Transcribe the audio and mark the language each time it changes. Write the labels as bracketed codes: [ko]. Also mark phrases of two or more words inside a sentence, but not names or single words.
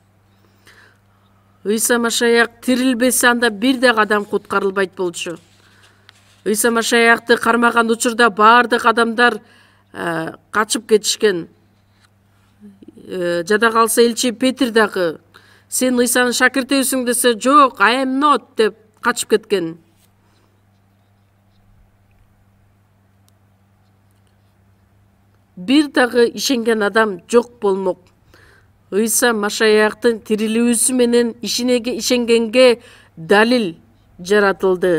[ky] Ыйса Машаяк тирилбесе, анда бир дагы адам куткарылбайт болчу. Ыйса Машаякты кармаган учурда бардык адамдар качып кетишкен. Жада калса элчи Петр дагы сен Ыйсанын шакиртебисиң десе, жок, [en] I am not [ky] деп качып кеткен. Бир дагы ишенген адам жок болмок. Ыйса Машаяктын тирилүүсү менен ишенгенге далил жаратылды.